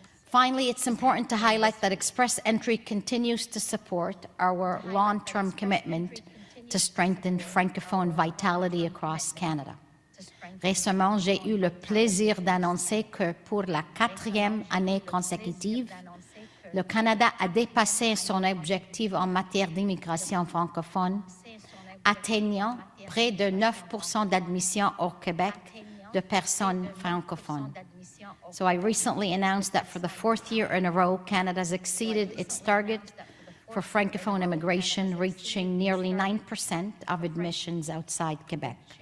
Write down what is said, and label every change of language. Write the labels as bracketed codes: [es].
[en] Finally, it's important to highlight that Express Entry continues to support our long-term commitment to strengthen Francophone vitality across Canada. [fr] Récemment, j'ai eu le plaisir d'annoncer que pour la 4e année consécutive, le Canada a dépassé son objectif en matière d'immigration francophone, atteignant près de 9% d'admission au Québec de personnes francophones. [en] So I recently announced that for the 4th year in a row, Canada has exceeded its target for Francophone immigration, reaching nearly 9% of admissions outside Quebec.